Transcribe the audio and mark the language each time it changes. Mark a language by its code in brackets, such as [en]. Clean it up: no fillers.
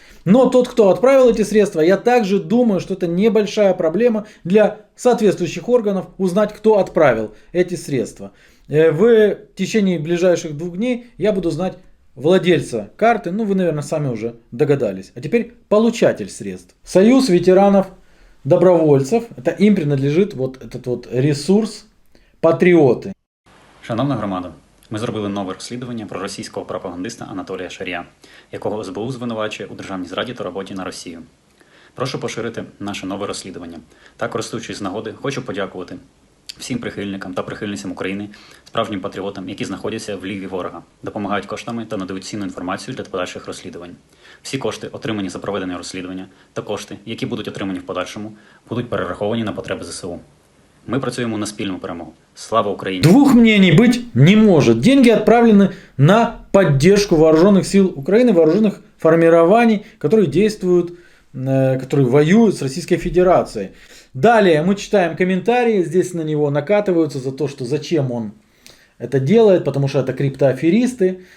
[ru] Но тот, кто отправил эти средства, я также думаю, что это небольшая проблема для соответствующих органов узнать, кто отправил эти средства. В течение ближайших 2 дней я буду знать владельца карты, ну вы, наверное, сами уже догадались. А теперь получатель средств. Союз ветеранов добровольцев, это им принадлежит вот этот вот ресурс «Патріоти». [uk] Шановна громада, ми зробили нове розслідування про російського пропагандиста Анатолія Шарія, якого СБУ звинувачує у державній зраді та роботі на Росію. Прошу поширити наше нове розслідування. Та, користуючись з нагоди, хочу подякувати всім прихильникам та прихильницям України, справжнім патріотам, які знаходяться в лігві ворога, допомагають коштами та надають цінну інформацію для подальших розслідувань. Всі кошти, отримані за проведення розслідування, та кошти, які будуть отримані в подальшому, будуть перераховані на потреби ЗСУ. [ru] Мы [uk] працюємо на спільну перемогу. [ru] Слава Украине! Двух мнений быть не может. Деньги отправлены на поддержку вооруженных сил Украины, вооруженных формирований, которые действуют, которые воюют с Российской Федерацией. Далее мы читаем комментарии, здесь на него накатываются за то, что зачем он это делает, потому что это криптоаферисты.